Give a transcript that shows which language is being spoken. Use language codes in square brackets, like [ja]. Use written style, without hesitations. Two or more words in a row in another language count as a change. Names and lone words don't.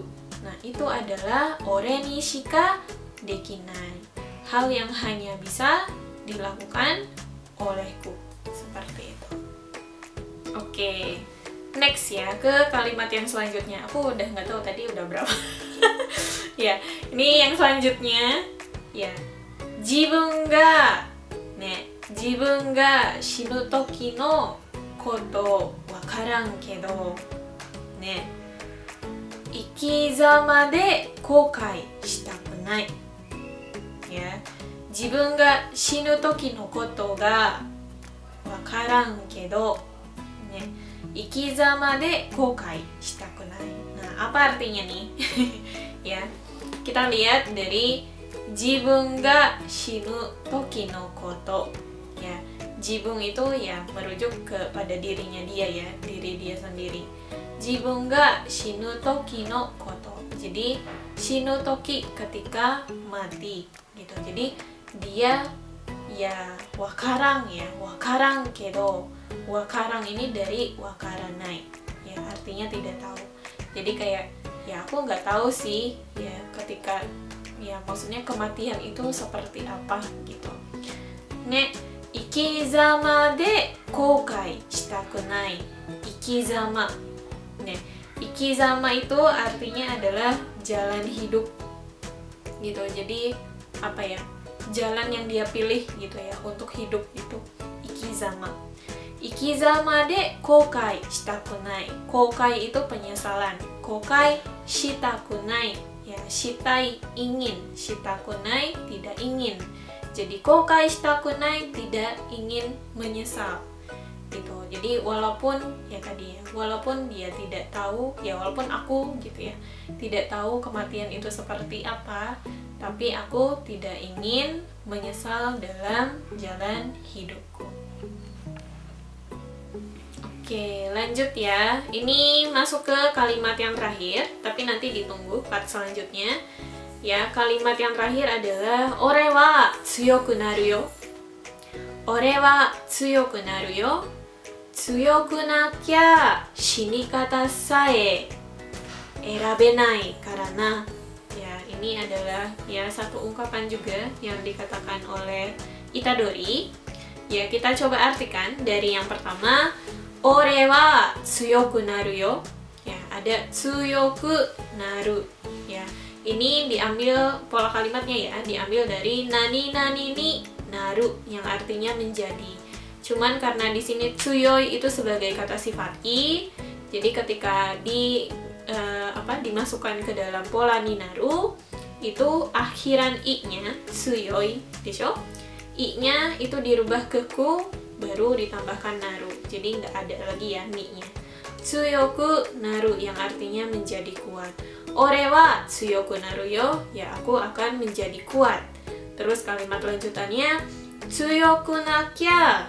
[id] Nah, itu adalah [ja] 俺にしかできない, [id] hal yang hanya bisa dilakukan olehku, seperti itu. Oke, next ya, ke kalimat yang selanjutnya. Aku udah nggak tahu tadi udah berapa. Ya, ini yang selanjutnya ya. [ja] 自分が死ぬ時のことわからんけどね、生き様で後悔したくない. [id] Ya, [ja] 自分が死ぬ時のことがわからんけど、ね、生き様で後悔したくない. [id] Nah, apa artinya nih? Ya, kita lihat dari [ja] 自分が死ぬ時のこと. [id] Ya, 自分 itu ya merujuk kepada dirinya dia ya, diri dia sendiri. [ja] 自分が死ぬ時のこと. [id] Jadi, [ja] 死ぬ時 [id] ketika mati gitu. Jadi dia ya wakarang ya, [ja] わからんけど. [id] Wakarang ini dari wakaranai ya, artinya tidak tahu. Jadi kayak ya aku nggak tahu sih ya, ketika ya maksudnya kematian itu seperti apa gitu. [ja] ね、生き様で後悔したくない. [id] Ikizama. Ne, ikizama itu artinya adalah jalan hidup gitu. Jadi apa ya, jalan yang dia pilih gitu ya untuk hidup itu ikizama. [ja] 生き様で後悔したくない. [id] Koukai itu penyesalan. [ja] 後悔したくない [id] ya, shitai ingin, [ja] したくない [id] tidak ingin. Jadi [ja] 後悔したくない [id] tidak ingin menyesal gitu. Jadi walaupun ya tadi ya, walaupun dia tidak tahu ya, walaupun aku gitu ya tidak tahu kematian itu seperti apa, tapi aku tidak ingin menyesal dalam jalan hidupku. Oke, lanjut ya. Ini masuk ke kalimat yang terakhir, tapi nanti ditunggu part selanjutnya. Ya, kalimat yang terakhir adalah [ja] 俺は強くなるよ. 俺は強くなるよ. 強くなきゃ死に方さえ選べないからな. [id] Ya, ini adalah ya satu ungkapan juga yang dikatakan oleh Itadori. Ya, kita coba artikan dari yang pertama, [ja] 俺は強くなるよ. [id] Ya, ada [ja] 強くなる. [id] Ya, ini diambil pola kalimatnya ya, diambil dari [ja] 何々になる [id] yang artinya menjadi. Cuman karena di sini tsuyoi itu sebagai kata sifat i, jadi ketika dimasukkan ke dalam pola ninaru, itu akhiran i-nya tsuyoi, desho. I-nya itu dirubah ke ku, baru ditambahkan naru. Jadi nggak ada lagi ya ni-nya. [ja] 強くなる [id] yang artinya menjadi kuat. [ja] 俺は強くなるよ, [id] ya aku akan menjadi kuat. Terus kalimat lanjutannya [ja] 強くなきゃ.